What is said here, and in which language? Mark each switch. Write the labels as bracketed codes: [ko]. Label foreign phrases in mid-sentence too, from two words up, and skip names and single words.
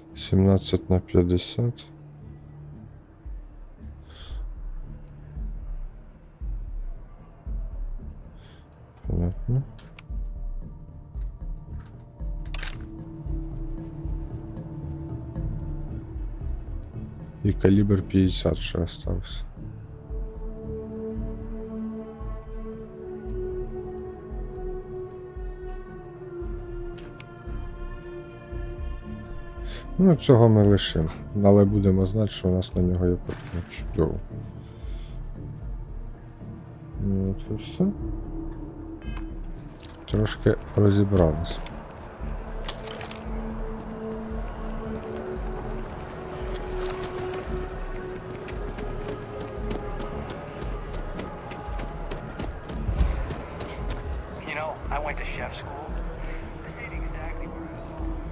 [ru] 17/50. Понятно. И калибр 50 ще остался. [uk] Ну, цього ми лишимо, але будемо знати, що у нас на нього є потреба. Чудово. Ну, це все. Трошки розібралися. [en] You know, I went to chef school. This ain't exactly where I saw.